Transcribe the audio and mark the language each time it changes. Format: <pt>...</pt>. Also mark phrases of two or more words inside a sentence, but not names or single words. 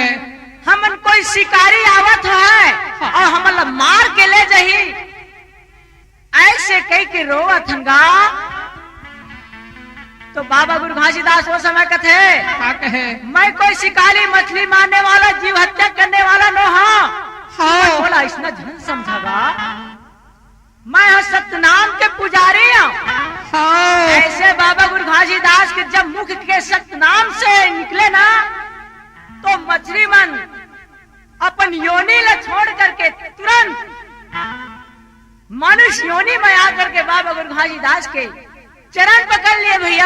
<hne>हमन कोई शिकारी आवत है और हमला मार के ले जही ऐसे कई के रोवत हंगा। तो बाबा गुरु घासीदास वो समय कथे का कहे मैं कोई शिकारी मछली मारने वाला जीव हत्या करने वाला नो बोला इसने झन समझागा मैं सतनाम के पुजारी हूँ। ऐसे बाबा गुरु घासीदास के जब मुख के सतनाम से निकले ना तो मछली मन अपन योनि ला छोड़ करके तुरंत मनुष्य योनि में आकर के बाबा गुरु घासीदास के चरण पकड़ लिए भैया।</hne>